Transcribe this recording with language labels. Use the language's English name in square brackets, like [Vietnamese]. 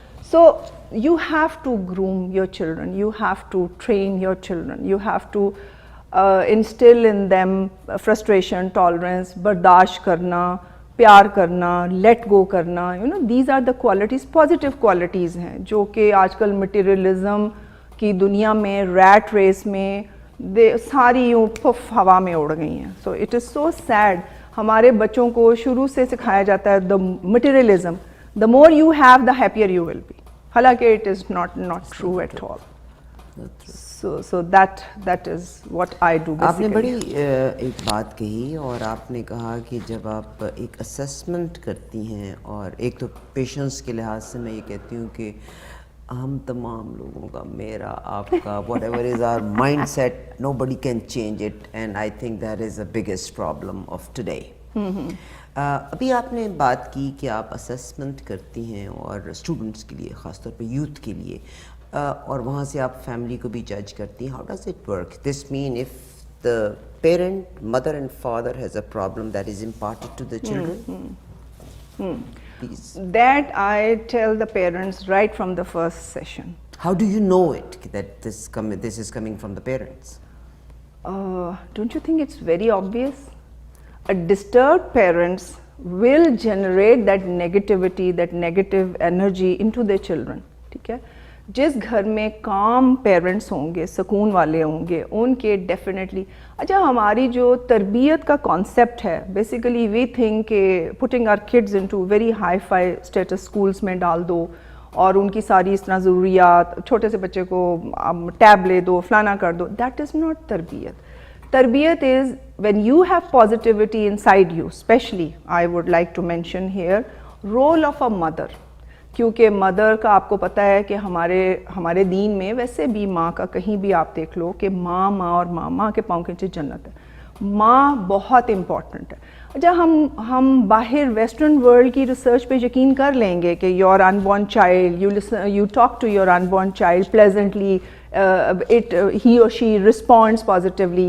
[English] so you have to groom your children, you have to train your children, you have to instill in them frustration, tolerance, [Urdu] برداشت کرنا, پیار کرنا, [English] let go کرنا. these are the qualities, positive qualities [Urdu] ہیں جو کہ آج کل مٹیریلزم کی دنیا میں, ریٹ ریس میں ساری یوں پف ہوا میں اڑ گئی ہیں. [English] so it is so sad. [Urdu] ہمارے بچوں کو شروع سے سکھایا جاتا ہے [English] the materialism, the more you have the happier you will be. [Urdu] حالانکہ [English] it is not true at all. So that is what I do basically. [Urdu] آپ نے بڑی ایک بات کہی اور آپ نے کہا کہ جب آپ ایک اسیسمنٹ کرتی ہیں، اور ایک تو پیشنس کے لحاظ سے میں یہ کہتی ہوں کہ ہم تمام لوگوں کا، میرا، آپ کا، [English] Whatever is our mindset, nobody can change it, and I think that is the biggest problem of today. [Urdu] ابھی آپ نے بات کی کہ آپ اسیسمنٹ کرتی ہیں اور اسٹوڈنٹس کے لیے، خاص طور پہ یوتھ کے لیے، اور وہاں سے آپ فیملی کو بھی جج کرتی ہیں. [English] How does it work? This mean if the parent, mother and father has a problem that is important to the children. That I tell the parents right from the first session. How do you know it, that this is coming from the parents? Don't you think it's very obvious? A disturbed parents will generate that negativity, that negative energy into their children. [Urdu] ٹھیک ہے. جس گھر میں کام parents ہوں گے، سکون والے ہوں گے، ان کے ڈیفینیٹلی. اچھا، ہماری جو تربیت کا کانسیپٹ ہے، [English] basically we think [Urdu] کہ [English] putting our kids into very hi-fi status schools [Urdu] میں ڈال دو، اور ان کی ساری اس طرح ضروریات، چھوٹے سے بچے کو ٹیب لے دو، فلانا کر دو. [English] That is not تربیت. [Urdu] تربیت [English] Is when you have positivity inside you. Especially I would like to mention here role of a mother. [Urdu] کیونکہ مدر کا آپ کو پتہ ہے کہ ہمارے دین میں، ویسے بھی ماں کا کہیں بھی آپ دیکھ لو کہ ماں اور ماں کے پاؤں کے نیچے جنت ہے. ماں بہت امپورٹنٹ ہے. اچھا، ہم باہر ویسٹرن ورلڈ کی ریسرچ پہ یقین کر لیں گے کہ [English] Your unborn child, you talk to your unborn child pleasantly, he اور she responds positively.